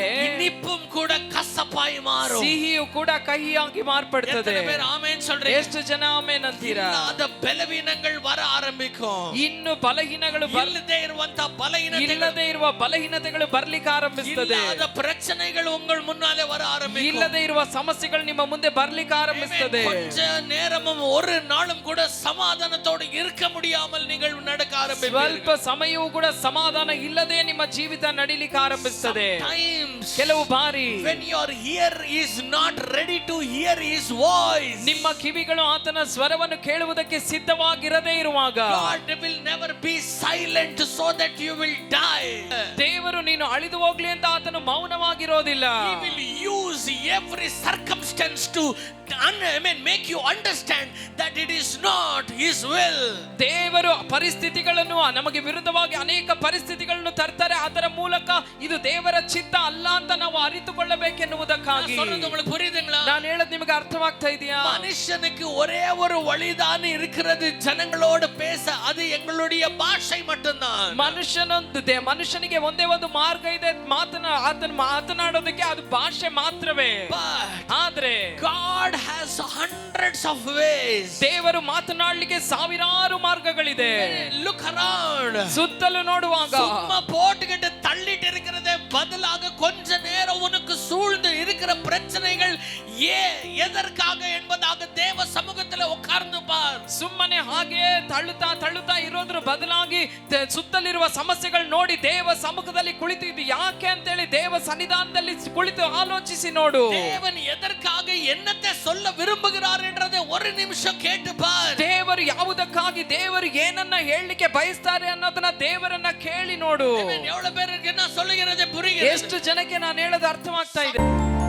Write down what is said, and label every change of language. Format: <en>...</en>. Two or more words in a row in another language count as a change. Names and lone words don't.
<ta>இனிப்பும் கூட கசப்பாய் மாறும்.</ta> <kn>ಸಿಹಿಯು ಕೂಡ ಕಹಿಯಾಗಿ ಮಾರ್ಪಡ್ತದೆ.</kn> <ta>எத்தனை பேர் ஆமென் சொல்றீங்க?</ta> <kn>ಎಷ್ಟು ಜನ ಆಮೆನ್ ಅಂತೀರಾ?</kn> <ta>இல்லாத பலவீனங்கள் வர ஆரம்பிக்கும்.</ta> <kn>ಇನ್ನು ಬಲಹೀನಗಳು ಇಲ್ಲದೆ ಇರುವಂತ ಬಲಹೀನತೆಗಳು, ಇಲ್ಲದೆ ಇರುವ ಬಲಹೀನತೆಗಳು ಬರ್ಲಿಕ್ಕೆ ಆರಂಭಿಸ್ತದೆ.</kn> <ta>இல்லாத பிரச்சனைகள் உங்கள் முன்னாலே வர ஆரம்பிக்கும்.</ta> <kn>ಇಲ್ಲದೆ ಇರುವ ಸಮಸ್ಯೆಗಳು ನಿಮ್ಮ ಮುಂದೆ ಬರ್ಲಿಕ್ಕೆ ಆರಂಭಿಸ್ತದೆ.</kn> <ta>கொஞ்ச நேரமும் ஒரு நாளும் கூட சமாதானத்தோடு இருக்க முடியாமல் நீங்கள் நடக்க ஆரம்பிப்பீர்கள்.</ta> <kn>ಸ್ವಲ್ಪ ಸಮಯವೂ ಕೂಡ ಸಮಾಧಾನ ಇಲ್ಲದೆ ನಿಮ್ಮ ಜೀವಿತ ನಡಿಲಿಕ್ಕೆ ಆರಂಭಿಸ್ತದೆ. ಕೆಲವು ಬಾರಿ</kn> <en>when your ear is not ready to hear his voice,</en> <kn>ನಿಮ್ಮ ಕಿವಿಗಳು ಆತನ ಸ್ವರವನ್ನು ಕೇಳುವುದಕ್ಕೆ ಸಿದ್ಧವಾಗಿರದೇ ಇರುವಾಗ,</kn> <en>God will never be silent so that you will die.</en> <kn>ದೇವರು ನೀನು ಅಳಿದು ಹೋಗ್ಲಿ ಅಂತ ಆತನು ಮೌನವಾಗಿರೋದಿಲ್ಲ.</kn> <en>He will use every circumstance to make you understand that it is not his will.</en> <kn>ದೇವರು ಪರಿಸ್ಥಿತಿಗಳನ್ನು ನಮಗೆ ವಿರುದ್ಧವಾಗಿ ಅನೇಕ ಪರಿಸ್ಥಿತಿಗಳನ್ನು ತರ್ತಾರೆ. ಅದರ ಮೂಲಕ ಇದು ದೇವರ ಚಿತ್ತ ಅಲ್ಲ ಅಂತ ನಾವು ಅರಿತುಕೊಳ್ಳಬೇಕೆನ್ನುವುದಕ್ಕಾಗಿ.</kn> <ta>உங்களுக்கு புரியுதுங்களா?</ta> <kn>ನಾನು ಹೇಳೋದು ನಿಮಗೆ ಅರ್ಥವಾಗ್ತಾ ಇದೆಯಾ?</kn> <ta>மனுஷனுக்கு ஒரே ஒரு வழிதான் இருக்கிறது ಜನங்களோடு பேச, அது எங்களுடைய ಭಾಷೆ மட்டும்தான்.</ta> <kn>ಮನುಷ್ಯನಿಗೆ ಒಂದೇ ಒಂದು ಮಾರ್ಗ ಇದೆ, ಮಾತನಾಡೋದಕ್ಕೆ, ಅದು ಭಾಷೆ ಮಾತ್ರವೇ. ಆದ್ರೆ</kn> <en>God has hundreds of ways.</en> <kn>ದೇವರು ಮಾತನಾಡಲಿಕ್ಕೆ ಸಾವಿರಾರು ಮಾರ್ಗಗಳಿದೆ.</kn> <en>Look around.</en> <kn>ಸುತ್ತಲೂ ನೋಡುವಾಗ</kn> <ta>சும்மா போட்டுக்கிட்டு தள்ளிட்டு இருக்கிறதே பதிலாக கொஞ்ச நேரம் உனக்கு சூழ்ந்து இருக்கிற பிரச்சனைகள் எதற்காக என்பதாக தேவ சமூகத்தில் உட்கார்ந்து பார்.</ta> <kn>ಸುಮ್ಮನೆ ಹಾಗೆ ತಳ್ಳುತ್ತಾ ಇರೋದ್ರ ಬದಲಾಗಿ ಸುತ್ತಲಿರುವ ಸಮಸ್ಯೆಗಳು ನೋಡಿ ದೇವ ಸಮ್ಮುಖದಲ್ಲಿ ಕುಳಿತು ಇದು ಯಾಕೆ ಅಂತೇಳಿ ದೇವ ಸನ್ನಿಧಾನದಲ್ಲಿ ಕುಳಿತು ಆಲೋಚಿಸಿ ನೋಡು.</kn> <ta>தேவன் எதற்காக என்னத்தை சொல்ல விரும்புகிறார் என்றதை ஒரு நிமிஷம் கேட்டு பார்.</ta> <kn>ದೇವರು ಯಾವುದಕ್ಕಾಗಿ, ದೇವರು ಏನನ್ನ ಹೇಳಲಿಕ್ಕೆ ಬಯಸ್ತಾರೆ ಅನ್ನೋದನ್ನ ದೇವರನ್ನ ಕೇಳಿ ನೋಡು.</kn> <ta>எவ்வளவு பேருக்கு நான் சொல்லுகிறது புரியுது?</ta> <kn>ಎಷ್ಟು ಜನಕ್ಕೆ ನಾನು ಹೇಳೋದು ಅರ್ಥವಾಗ್ತಾ ಇದೆ?</kn>